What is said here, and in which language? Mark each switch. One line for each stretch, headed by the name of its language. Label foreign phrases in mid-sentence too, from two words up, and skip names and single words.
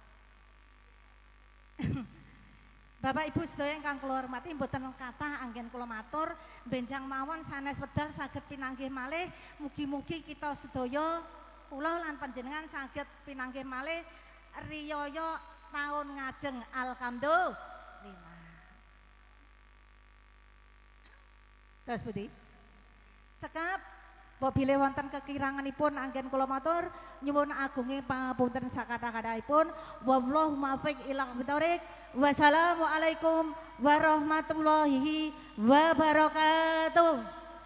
Javanese: Bapak Ibu sedaya ingkang kula hormati, mboten kathah anggen kula matur, benjang mawon sanes wedal saged pinanggih malih, mugi-mugi kita sedaya kula lan panjenengan saged pinanggih malih riyaya taun ngajeng alhamdulillah. Terus pundi? Cekap apabila wonten kekiranganipun anggen kula matur nyuwun agunging pangapunten sakatha-kathahipun.
Arabic: والله الموفق إلى أقوم الطريق. والسلام عليكم ورحمة الله وبركاته.